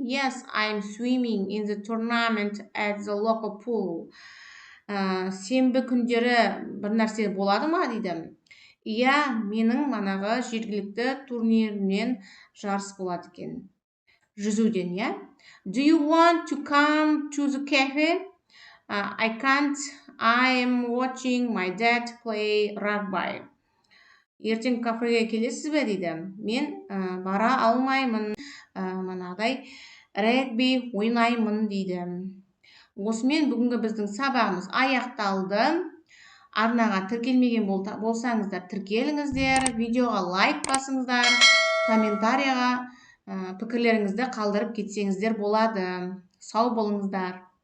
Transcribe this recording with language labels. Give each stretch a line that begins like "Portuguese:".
English: Yes, I'm swimming in the tournament at the local pool.
Kazakh: Сенбі күндері бір нәрсе болады ма дейді. Иә, менің жергілікті турнирімнен жарыс болады екен. Жүзуден, иә.
English: Do you want to come to the cafe? I can't. I'm watching my dad play rugby.
Kazakh: ертең кафеге келесіз бе дейді. Мен бара алмаймын. Манағыдай регби ойнаймын дейді. Осымен бүгінгі біздің сабағымыз аяқталды. Арнаға тіркелмеген болсаңыздар тіркеліңіздер, видеоға лайк басыңыздар, комментарияға пікірлеріңізді қалдырып кетсеңіздер болады. Сау болыңыздар.